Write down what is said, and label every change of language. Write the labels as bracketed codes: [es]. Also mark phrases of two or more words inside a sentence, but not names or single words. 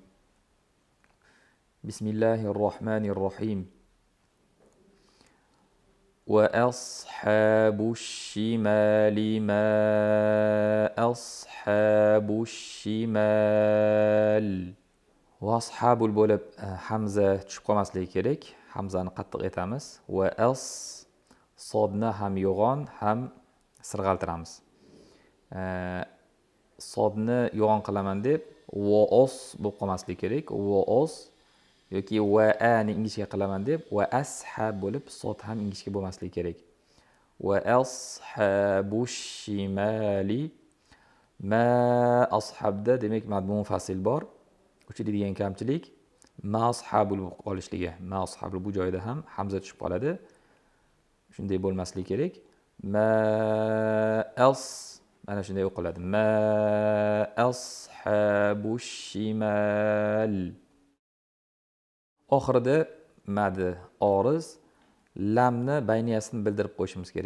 [ar] بسم الله الرحمن الرحيم. وأصحاب الشمال ما أصحاب الشمال. [uz] وأصحاب bo'lib hamza tushib qolmasligi kerak. Hamzani qattiq etamiz. Va as sodni ham yo'g'on ham sirg'altiramiz. Sodni yo'g'on qilaman deb va os bo'lib qolmasligi kerak. Va os yoki va ani ingichka qilaman deb va ashab bo'lib sod ham ingichka bo'lmasligi kerak. [ar] وأصحاب الشمال [uz] ma ashabda demak madmun fasil bor. Uchiradigan kamchilik [ar] ما أصحاب [uz] qolishligi. [ar] ما أصحاب [uz] bu joyda ham hamza tushib qoladi. Shunday bo'lmasligi kerak. Ma as mana shunday o'qiladi. [ar] ما أصحاب الشمال. [uz] Oxirida madi oriz lamni bayniyasini bildirib qo'yishimiz kerak.